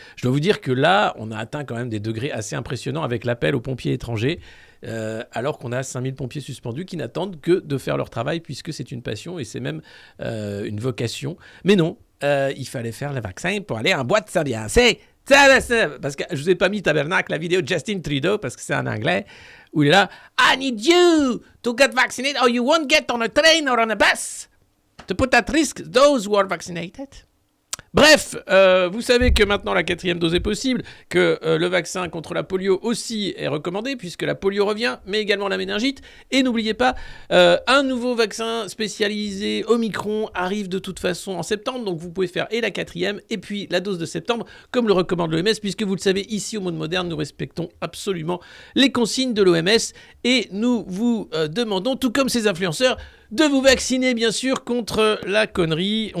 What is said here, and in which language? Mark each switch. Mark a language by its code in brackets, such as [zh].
[fr] Je dois vous dire que là, on a atteint quand même des degrés assez impressionnants avec l'appel aux pompiers étrangers, alors qu'on a 5000 pompiers suspendus qui n'attendent que de faire leur travail puisque c'est une passion et c'est même une vocation. Mais non, il fallait faire le vaccin pour aller en boîte s'ambiancer. Parce que je vous ai pas mis tabernacle la vidéo de Justin Trudeau parce que c'est en anglais où il est là. [en] I need you to get vaccinated or you won't get on a train or on a bus to put at risk those who are vaccinated. [fr] Bref, vous savez que maintenant la 4e dose est possible, que le vaccin contre la polio aussi est recommandé puisque la polio revient, mais également la méningite. Et n'oubliez pas, un nouveau vaccin spécialisé Omicron arrive de toute façon en septembre, donc vous pouvez faire et la 4e et puis la dose de septembre, comme le recommande l'OMS, puisque vous le savez, ici au Monde Moderne, nous respectons absolument les consignes de l'OMS et nous vous demandons, tout comme ces influenceurs, de vous vacciner, bien sûr, contre la connerie.